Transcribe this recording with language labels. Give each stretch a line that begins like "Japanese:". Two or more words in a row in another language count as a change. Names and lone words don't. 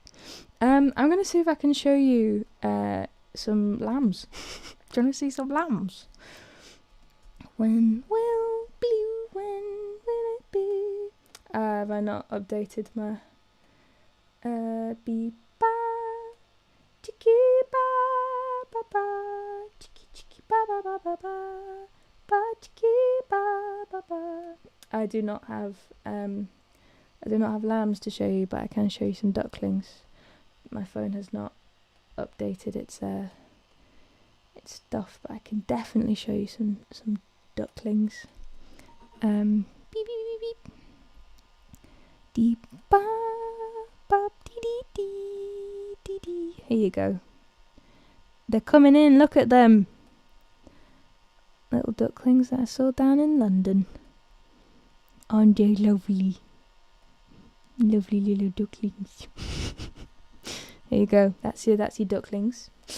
English: I'm going to see if I can show you some lambs. Do you want to see some lambs? When will it be? Have I not updated my beep ba chiki ba ba ba chiki chiki ba ba ba ba ba ba chiki ba ba ba. I do not have lambs to show you, but I can show you some ducklings. My phone has not updated its stuff, but I can definitely show you some ducklings. Beep beep beep beep. Deep ba ba dee dee dee dee dee. Here you go. They're coming in. Look at them. Little ducklings that I saw down in London. Aren't they lovely? Lovely little ducklings. There you go. That's your ducklings.